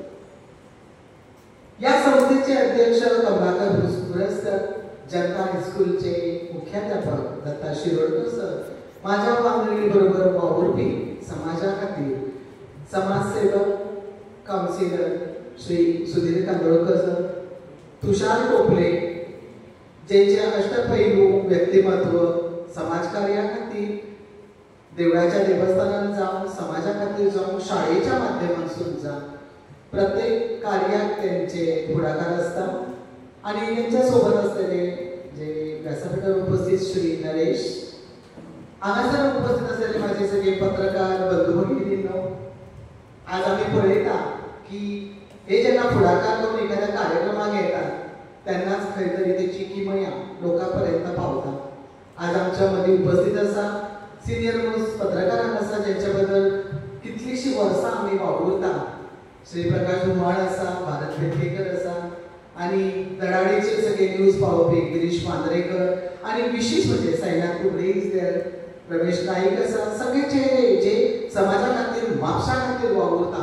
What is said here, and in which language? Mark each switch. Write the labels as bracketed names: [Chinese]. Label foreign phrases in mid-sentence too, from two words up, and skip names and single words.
[Konkani] या संस्थेचे अध्यक्ष कमलाकर पुरस्कर, जनता हायस्कूलचे मुख्याध्यापक दत्ता शिरोडकर सर, माझ्या वांगडी बरोबर वावरपी समाजा खातीर समाजसेवक काउन्सिलर [Marathi] श्री सुधीर कांदोळकर सर, तुषार टोपले, जेचे अष्टपैलू व्यक्तिमत्व समाजकार्या खातीर देवळाच्या देवस्थानात जाऊन समाजा खातीर जाऊन शाळेच्या माध्यमातून जाऊन प्रत्येक कार्यात त्यांचे पुढाकार असतात आणि त्यांच्या सोबत असलेले जे व्यासपीठावर उपस्थित श्री नरेश, हांगासर उपस्थित असलेले माझे सगळे पत्रकार बंधू भगिनींनो, [Konkani] आज आम्ही पळयता की हे जेन्ना फुडाकार घेवन एखाद्या कार्यक्रमाक येतात तेन्नाच खंय तरी तेची किमया लोकांपर्यंत पावता. आज आमच्या मध्ये उपस्थित आसा [English] senior most [Konkani] पत्रकार आसा ज्यांच्या बद्दल कितलीशी वर्सां आमी वावुरता. श्री प्रकाश धुमाळ आसा, भारत पेडणेकर आसा आणि धडाडीचे सगळे न्यूज पावोवपी गिरीश मांद्रेकर आणि विशेष म्हणजे साईनाथ कुबरे [English] is there, [Konkani] रमेश नाईक आसा, सगळे चेहरे जे समाजा खातीर म्हापशा खातीर वावुरता.